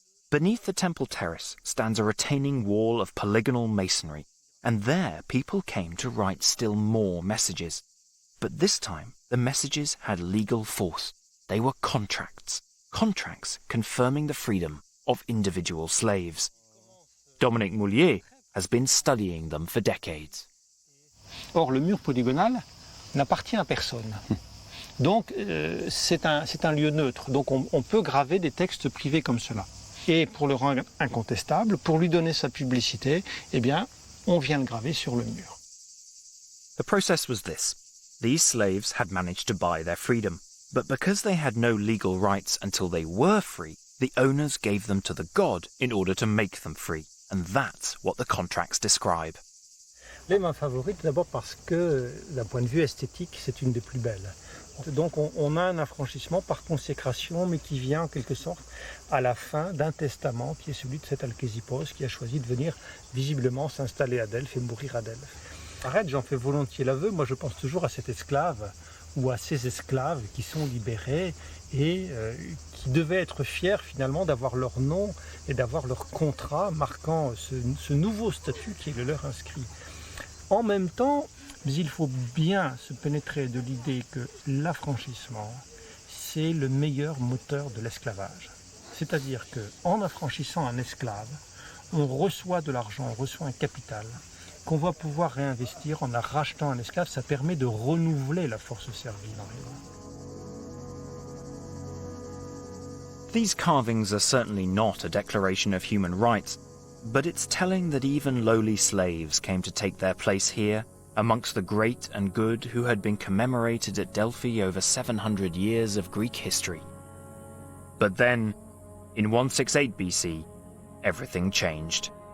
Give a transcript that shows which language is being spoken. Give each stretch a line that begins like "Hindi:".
English: Beneath the temple terrace stands a retaining wall of polygonal masonry, and there people came to write still more messages. But this time, the messages had legal force. They were contracts confirming the freedom of individual slaves. Dominique Moulier has been studying them for decades.
French: Or, le mur polygonal n'appartient à personne. Donc, c'est un lieu neutre. Donc, on peut graver des textes privés comme cela. Et pour le rendre incontestable, pour lui donner sa publicité, eh bien, on vient le graver sur le mur.
English: The process was this. These slaves had managed to buy their freedom, but because they had no legal rights until they were free, the owners gave them to the god in order to make them free, and that's what the contracts describe.
French: Elle est ma favorite d'abord parce que, d'un point de vue esthétique, c'est une des plus belles. Donc on a un affranchissement par consécration, mais qui vient en quelque sorte à la fin d'un testament qui est celui de cet Alcésipos qui a choisi de venir visiblement s'installer à Delphes et mourir à Delphes. Arrête, j'en fais volontiers l'aveu, moi je pense toujours à cet esclave ou à ces esclaves qui sont libérés et qui devaient être fiers finalement d'avoir leur nom et d'avoir leur contrat marquant ce nouveau statut qui est le leur inscrit. En même temps, mais il faut bien se pénétrer de l'idée que l'affranchissement, c'est le meilleur moteur de l'esclavage. C'est-à-dire qu'en affranchissant un esclave, on reçoit de l'argent, on reçoit un capital qu'on va pouvoir réinvestir en rachetant un esclave. Ça permet de renouveler la force servile en réalité.
English: These carvings are certainly not a declaration of human rights, but it's telling that even lowly slaves came to take their place here amongst the great and good who had been commemorated at Delphi over 700 years of Greek history. But then, in 168 BC, everything changed.